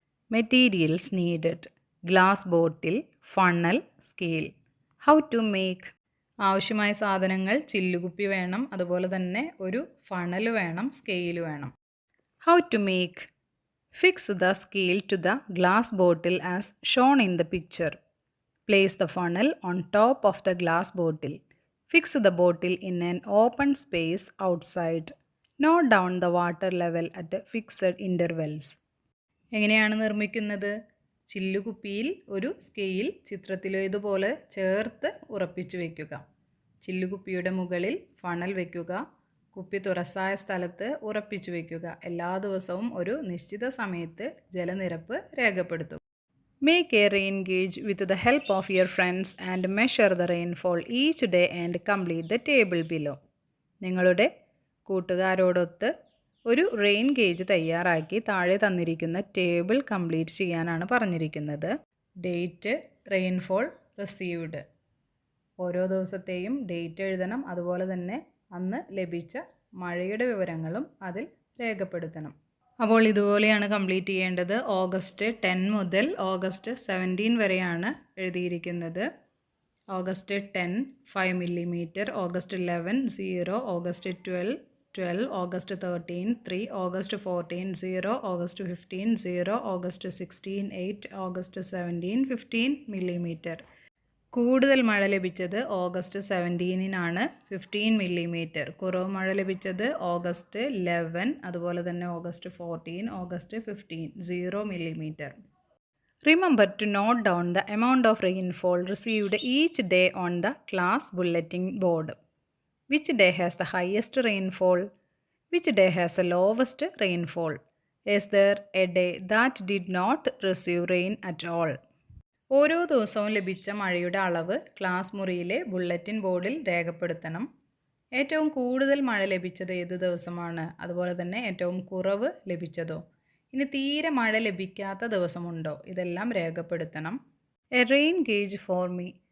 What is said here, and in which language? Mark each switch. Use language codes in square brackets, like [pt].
[en] Materials needed: glass bottle, funnel, scale. How to make? [ml] ആവശ്യമായ സാധനങ്ങൾ: ചില്ലുകുപ്പി വേണം, അതുപോലെ തന്നെ ഒരു ഫണൽ വേണം, സ്കെയിൽ വേണം. [en] How to make? Fix the scale to the glass bottle as shown in the picture. Place the funnel on top of the glass bottle. Fix the bottle in an open space outside. Note down the water level at fixed intervals. [ml] എങ്ങനെയാണ് നിർമ്മിക്കുന്നത്? ചില്ലുകുപ്പിയിൽ ഒരു scale ചിത്രത്തിലേതുപോലെ ചേർത്ത് ഉറപ്പിച്ചു വയ്ക്കുക. ചില്ലുകുപ്പിയുടെ മുകളിൽ funnel വയ്ക്കുക. കുപ്പി തുറസായ സ്ഥലത്ത് ഉറപ്പിച്ചു വയ്ക്കുക. എല്ലാ ദിവസവും ഒരു നിശ്ചിത സമയത്ത് ജലനിരപ്പ് രേഖപ്പെടുത്തുക. [en] Make a rain gauge with the help of your friends and measure the rainfall each day and complete the table below. [ml] നിങ്ങളുടെ കൂട്ടുകാരോടൊത്ത് ഒരു റെയിൻ ഗേജ് തയ്യാറാക്കി താഴെ തന്നിരിക്കുന്ന ടേബിൾ കംപ്ലീറ്റ് ചെയ്യാനാണ് പറഞ്ഞിരിക്കുന്നത്. Date, rainfall, received. ഓരോ ദിവസത്തെയും ഡേറ്റ് എഴുതണം. അതുപോലെ തന്നെ അന്ന് ലഭിച്ച മഴയുടെ വിവരങ്ങളും അതിൽ രേഖപ്പെടുത്തണം. അപ്പോൾ ഇതുപോലെയാണ് കംപ്ലീറ്റ് ചെയ്യേണ്ടത്. ഓഗസ്റ്റ് 10 മുതൽ ഓഗസ്റ്റ് 17 വരെയാണ് എഴുതിയിരിക്കുന്നത്. August 10 5 millimetre, August 11 0, August 12 August 13 3, August 14 0, August 15 0, August 16 8, August 17 15 millimetre. കൂടുതൽ മഴ ലഭിച്ചത് ഓഗസ്റ്റ് 17-നാണ്, 15 മില്ലിമീറ്റർ. കുറവ് മഴ ലഭിച്ചത് ഓഗസ്റ്റ് 11, അതുപോലെ തന്നെ August 14, August 15 0 millimetre. [en] Remember to note down the amount of rainfall received each day on the class bulletin board. Which day has the highest rainfall? Which day has the lowest rainfall? Is there a day that did not receive rain at all? [ml] ഓരോ ദിവസവും ലഭിച്ച മഴയുടെ അളവ് class മുറിയിലെ bulletin ബോർഡിൽ രേഖപ്പെടുത്തണം. ഏറ്റവും കൂടുതൽ മഴ ലഭിച്ചത് ഏത് ദിവസമാണ്? അതുപോലെ തന്നെ ഏറ്റവും കുറവ് ലഭിച്ചതോ? ഇനി തീരെ മഴ ലഭിക്കാത്ത ദിവസമുണ്ടോ? ഇതെല്ലാം രേഖപ്പെടുത്തണം. [en] A rain gauge for me.